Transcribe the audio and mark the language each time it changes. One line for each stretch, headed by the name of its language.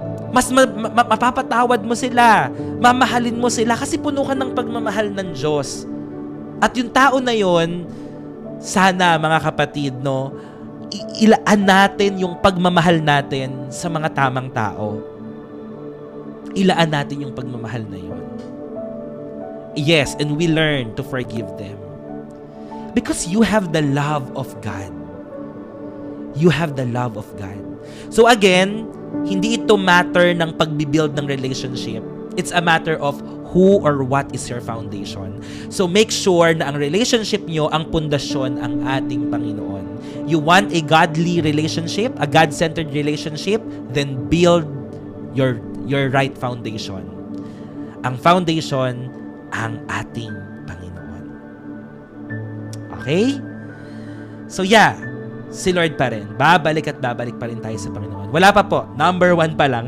Filipino: Mas mapapatawad mo sila. Mamahalin mo sila kasi puno ka ng pagmamahal ng Diyos. At yung tao na yon, sana mga kapatid, no, ilaan natin yung pagmamahal natin sa mga tamang tao. Ilaan natin yung pagmamahal na yon.
English: Yes, and we learn to forgive them. Because you have the love of God. You have the love of God. So again,
Filipino: hindi ito matter ng pagbibuild ng relationship.
English: It's a matter of who or what is your foundation. So make sure
Filipino: na ang relationship nyo, ang pundasyon, ang ating Panginoon.
English: You want a godly relationship, a God-centered relationship, then build your right foundation.
Filipino: Ang foundation, ang ating Panginoon. Okay? So si Lord pa rin. Babalik at babalik pa rin tayo sa Panginoon. Wala pa po. Number 1 pa lang.